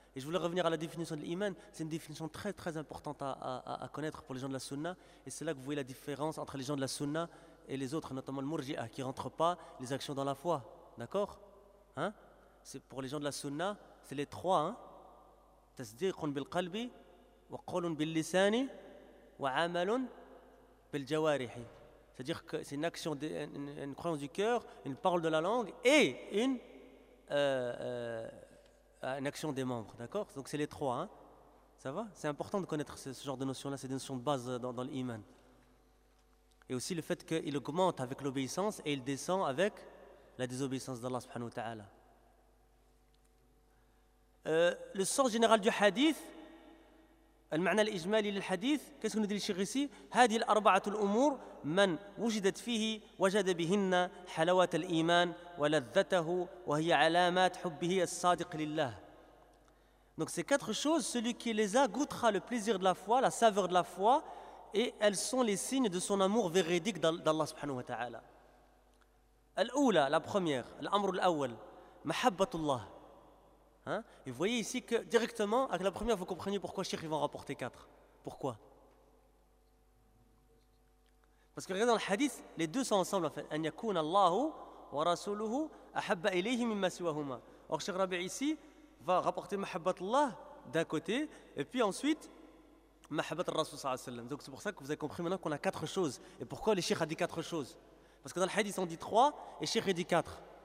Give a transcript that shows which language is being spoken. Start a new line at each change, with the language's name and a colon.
French: Et je voulais revenir à la définition de l'iman. C'est une définition très très importante à connaître pour les gens de la sunna. Et c'est là que vous voyez la différence entre les gens de la sunna et les autres, notamment le murji'a, qui ne rentrent pas les actions dans la foi. D'accord ? Hein? C'est pour les gens de la sunna, c'est les trois, hein?
Arabic: تصديق بالقلب وقول باللسان وعمل بالجوارح.
French: C'est-à-dire que c'est une action, une croyance du cœur, une parole de la langue et une action des membres. D'accord? Donc c'est les trois. Hein? Ça va? C'est important de connaître ce genre de notions-là, c'est des notions de base dans l'iman. Et aussi le fait qu'il augmente avec l'obéissance et il descend avec la désobéissance d'Allah subhanahu wa ta'ala. Le sens général du hadith, le
Arabic: معنى الإجمالي للحديث,
French: qu'est-ce que nous dit le Cheikh ici?
Arabic: هذه الأربعة الأمور من وجدت فيه وجد بهن حلاوة الإيمان ولذته وهي علامات حبه الصادق لله.
French: Donc ces quatre choses, celui qui les a goûtera le plaisir de la foi, la saveur de la foi, et elles sont les signes de son amour véridique d'Allah subhanahu wa ta'ala.
Arabic: الأولى,
French: la première,
Arabic: الأمر الأول, محبة الله. Hein?
French: Et vous voyez ici que directement, avec la première, vous comprenez pourquoi Cheikh va en rapporter 4. Pourquoi? Parce que regardez dans le hadith, les deux sont ensemble en fait.
Arabic: An yakuna Allahu wa rasuluhu ahabba ilayhi mimma siwahuma.
French: Or Cheikh Rabi ici va rapporter mahabbat Allah d'un côté, et puis ensuite mahabbat al-Rasul sallallahu alayhi wa sallam. Donc c'est pour ça que vous avez compris maintenant qu'on a 4 choses. Et pourquoi le Cheikh a dit 4 choses? Parce que dans le hadith on dit 3 et Cheikh a dit 4.